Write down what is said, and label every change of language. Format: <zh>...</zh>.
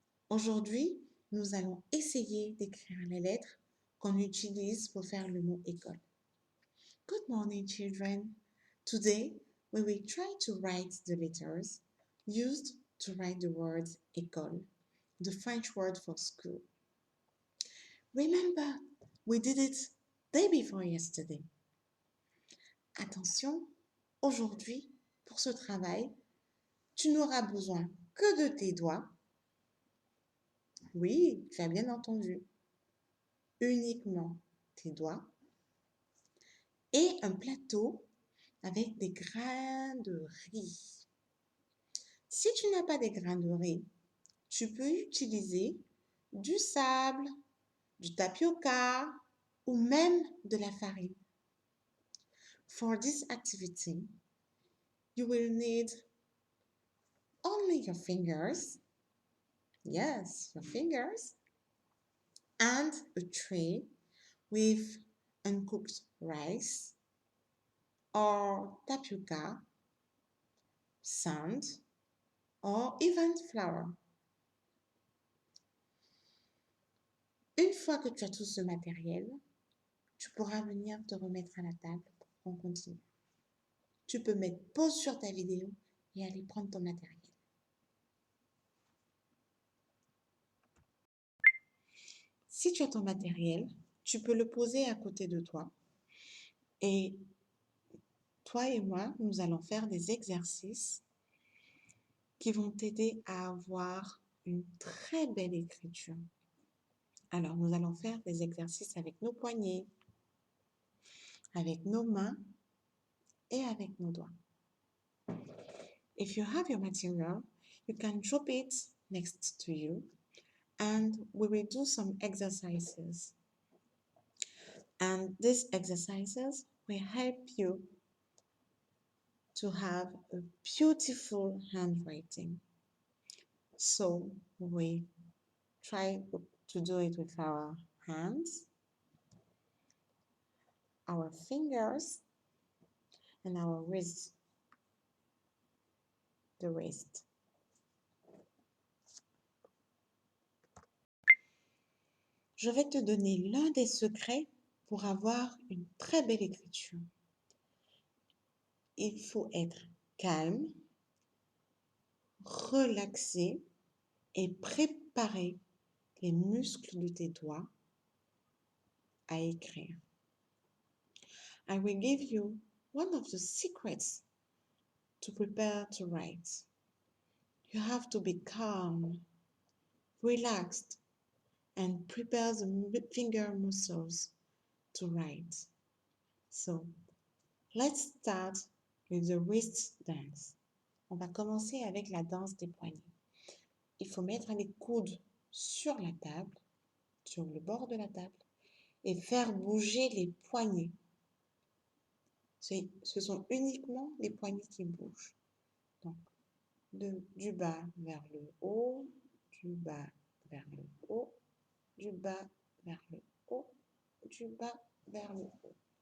<fr>Aujourd'hui, nous allons essayer d'écrire les lettres qu'on utilise pour faire le mot école.</fr> <en>Good morning, children. Today, we will try to write the letters used to write the word école, the French word for school. Remember, we did it day before yesterday.</en> <fr>Attention, aujourd'hui, pour ce travail, tu n'auras besoin que de tes doigts. Oui, tu as bien entendu. Uniquement tes doigts et un plateau avec des grains de riz. Si tu n'as pas des grains de riz, tu peux utiliser du sable, du tapioca ou même de la farine. For this activity, you will need only your fingers, yes, your fingers, and a tray with uncooked rice or tapioca, sand, or even flour. Une fois que tu as tout ce matériel, tu pourras venir te remettre à la table pour qu'on continue. Tu peux mettre pause sur ta vidéo et aller prendre ton matériel. Si tu as ton matériel, tu peux le poser à côté de toi. Et toi et moi, nous allons faire des exercices qui vont t'aider à avoir une très belle écriture. Alors, nous allons faire des exercices avec nos poignets, avec nos mains et avec nos doigts.</fr> <en>If you have your material, you can drop it next to you and we will do some exercises. And these exercises will help you to have a beautiful handwriting. So we try to do it with our hands, our fingers, and our wrist, the wrist.</en> <fr>Je vais te donner l'un des secrets pour avoir une très belle écriture. Il faut être calme, relaxé et préparer les muscles de tes doigts à écrire.</fr> <en>I will give you one of the secrets to prepare to write. You have to be calm, relaxed, and prepare the finger muscles to write. So, let's start with the wrist dance.</en> <fr>On va commencer avec la danse des poignets. Il faut mettre les coudes sur la table, sur le bord de la table, et faire bouger les poignets. Ce sont uniquement les poignets qui bougent. Donc, du bas vers le haut, du bas vers le haut, du bas vers le haut, du bas vers le haut.</fr>